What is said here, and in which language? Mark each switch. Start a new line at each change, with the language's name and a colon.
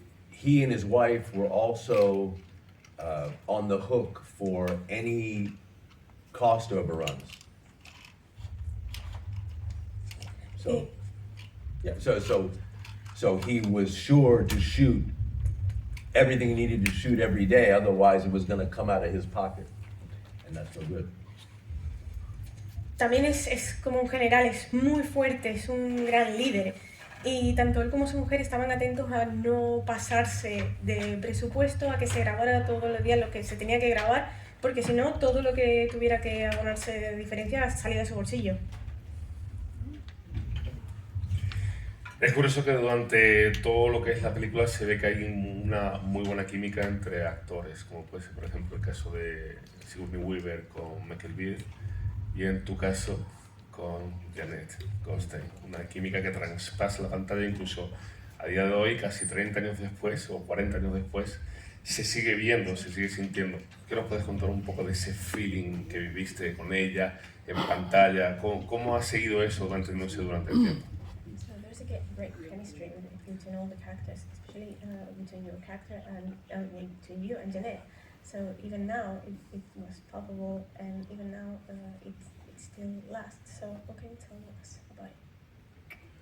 English: He and his wife were also on the hook for any cost overruns. So, yeah. So he was sure to shoot everything he needed to shoot every day. Otherwise, it was going to come out of his pocket, and that's no good.
Spanish: También es como un general, es muy fuerte, es un gran líder. Y tanto él como su mujer estaban atentos a no pasarse de presupuesto, a que se grabara todos los días lo que se tenía que grabar, porque si no, todo lo que tuviera que abonarse de diferencia salía de su bolsillo. Es curioso que durante todo lo que es la película se ve que hay una muy buena química entre actores, como puede ser, por ejemplo, el caso de Sigourney Weaver con Michael Beard y en tu caso con Janet Goldstein. Una química que traspasa la pantalla incluso a día de hoy, casi 30 años después o 40 años después, se sigue viendo, se sigue sintiendo. ¿Qué nos puedes contar un poco de ese feeling que viviste con ella en pantalla? ¿Cómo ha seguido eso manteniéndose durante el tiempo?
English: So there's a great chemistry between all the characters, especially between your character and between you and Janet. So even now it was palpable, and even now it still lasts. So what can you tell us about it?